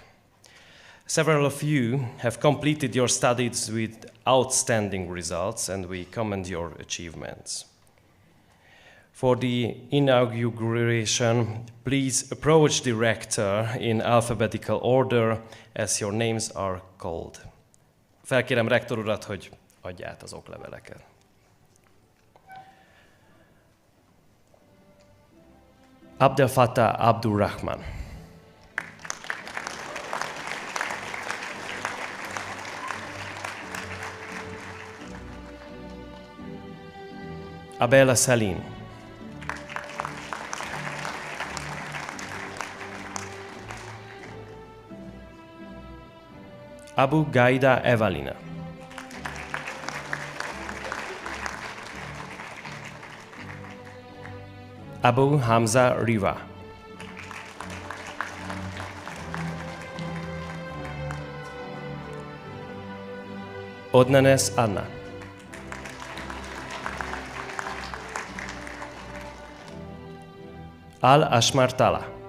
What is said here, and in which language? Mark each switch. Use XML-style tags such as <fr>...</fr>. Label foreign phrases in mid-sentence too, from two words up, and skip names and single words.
<en>Several of you have completed your studies with outstanding results, and we commend your achievements. For the inauguration, please approach the rector in alphabetical order as your names are called.</en> <hu>Felkérem rektor urat, hogy adja át az okleveleket. Abdel Fattah Abdurrahman. Abela Salim. Abu Gaida Evalina. Abu Hamza Riva. Odnanes Anna. Al-Ashmar Tala.</hu>